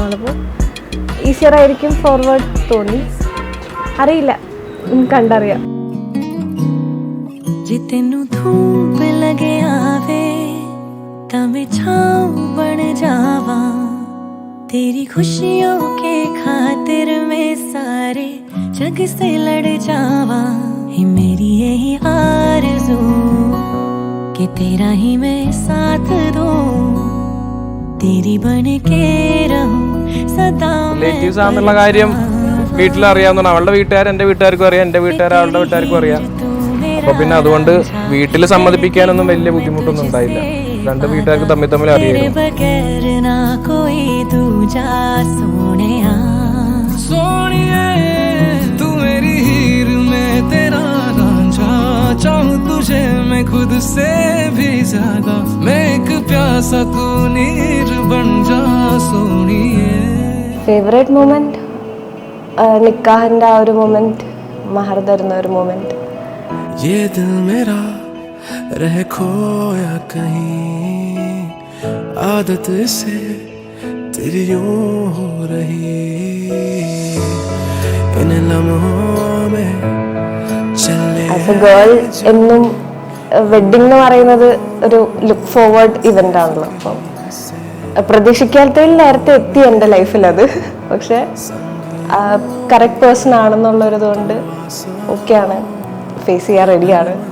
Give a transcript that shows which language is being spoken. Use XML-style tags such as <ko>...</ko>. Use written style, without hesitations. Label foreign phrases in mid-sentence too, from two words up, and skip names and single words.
<ml>അപ്പോൾ ഈസിയർ ആയിരിക്കും ഫോർവേഡ് തോന്നി. അറിയില്ല, കണ്ടറിയാം.</ml> <hi>जितनु धूप लगे आवे तमे छाँव बन जावा तेरी खुशियों के खातिर मैं सारे जग से लड़ जावा ही मेरी यही आरज़ू कि तेरा ही मैं साथ दूं तेरी बन के रहूं सदा.</hi> <ml>റിലേറ്റീവ്സ് ആണെന്നുള്ള കാര്യം വീട്ടിലറിയാവുന്ന അവളുടെ വീട്ടുകാർ എൻ്റെ വീട്ടുകാർക്കും അറിയാം, എൻ്റെ വീട്ടുകാർ അവളുടെ വീട്ടുകാർക്കും അറിയാം. അപ്പൊ പിന്നെ അതുകൊണ്ട് വീട്ടിൽ സമ്മതിപ്പിക്കാനൊന്നും വലിയ ബുദ്ധിമുട്ടൊന്നും ഉണ്ടായില്ല. രണ്ട് വീട്ടുകാർക്ക് തമ്മിൽ അറിയാം.</ml> <hi>तुझे मैं खुद से भी ज्यादा मैं एक प्यासा तू नीर बन जा सोनिए.</hi> <en>favourite moment</en> <ml>നിക്കാഹിൻ്റെ ആ ഒരു മൊമെന്റ്, മഹർ തരുന്ന ഒരു മൊമെന്റ്.</ml> <hi>ये दिल मेरा रह खोया कहीं आदत से तेरी यूं हो रही इन लम्हों में चले.</hi> <en>as a girl</en> <ml>എന്നും വെഡിങ് എന്ന് പറയുന്നത് ഒരു</ml> <en>look forward event</en> <ml>ആണല്ലോ. അപ്പം പ്രതീക്ഷിക്കാത്തതിൽ നേരത്തെ എത്തി എൻ്റെ ലൈഫിൽ അത്. പക്ഷെ</ml> <en>correct person</en> <ml>ആണെന്നുള്ളൊരിത് കൊണ്ട് ഓക്കെയാണ്, ഫേസ് ചെയ്യാൻ റെഡിയാണ്.</ml>